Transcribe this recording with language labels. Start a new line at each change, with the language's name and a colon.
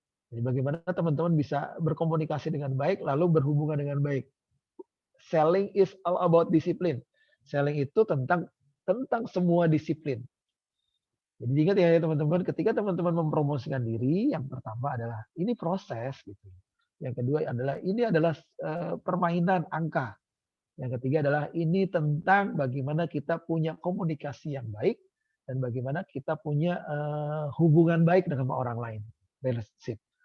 Indonesian: Jadi bagaimana teman-teman bisa berkomunikasi dengan baik, lalu berhubungan dengan baik.
English: Selling is all about discipline.
Indonesian: Selling itu tentang semua disiplin. Jadi ingat ya teman-teman, ketika teman-teman mempromosikan diri, yang pertama adalah ini proses gitu. Yang kedua adalah ini adalah permainan angka. Yang ketiga adalah ini tentang bagaimana kita punya komunikasi yang baik dan bagaimana kita punya hubungan baik dengan orang lain, relationship.